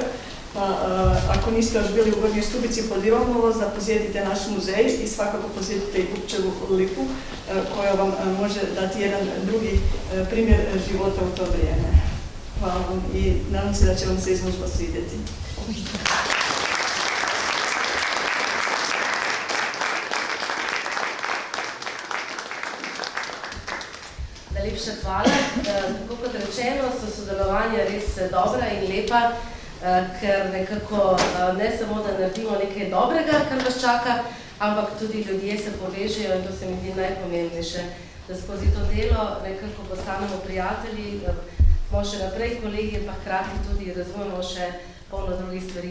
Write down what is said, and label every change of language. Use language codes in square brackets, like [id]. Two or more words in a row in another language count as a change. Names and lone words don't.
[hr] Pa ako niste još bili u Gornjoj Stubici, pozivamo vas da posjetite naš muzej i svakako posjetite i Gubčevu lipu koja vam može dati jedan drugi primjer života u to vrijeme. Hvala vam i nadam se da će vam se izložba svidjeti. [sl] Najlepša hvala. Tako kot rečeno, so sodelovanja res dobra in lepa, ker nekako ne samo, da naredimo nekaj dobrega, kar vas čaka, ampak tudi ljudje se povežejo in to se mi zdi najpomembnejše, da skozi to delo nekako postanemo prijatelji, smo še naprej kolegi, pa hkrati tudi razumemo še polno drugih stvari.